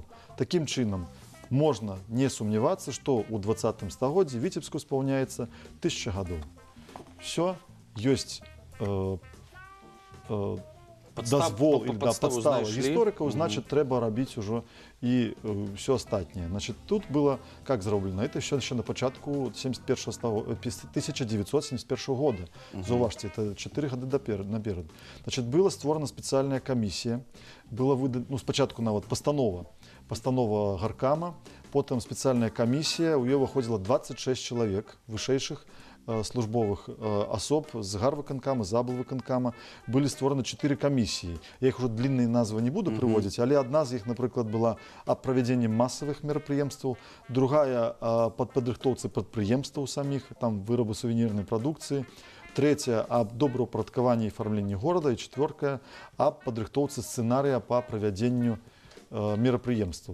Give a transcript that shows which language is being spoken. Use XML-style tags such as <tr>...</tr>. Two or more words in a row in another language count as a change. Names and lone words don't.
<be>Такім чынам, можна не сумнявацца, што ў 20 стагоддзі Віцебску спаўняецца 1000 гадоў. Все, ёсць дазвол или подстава гісторыкаў, значит, трэба рабіць ужо і все астатняе.</be> <ru>Значит, тут было как зроблена? Это еще</ru> <be>на початку</be> <ru>1971 года. Зауважьте, это 4 года наперед. Значит, была створена специальная комиссия, была выдана,</ru> <be>ну, спочатку нават постанова гаркама,</be> <ru>потом специальная комиссия, у ее выходило 26 человек,</ru> <be>вышэйшых службовых особ з гарвыканкама, з аблвыканкама. Былі створаны 4 камісіі. Я іх</be> <ru>уже длинныя</ru> <be>назвы не буду прыводзіць, але адна з іх, напрыклад, была аб правядзенні масавых мерапрыемстваў, другая пад падрыхтоўцы прадпрыемстваў саміх, там вырабу сувенірнай прадукцыі, третья аб добраўпарадкаванні і афармленні горада, і четвёртая аб падрыхтоўцы сцэнарыя па правядзенню мерапрыемстваў.</be>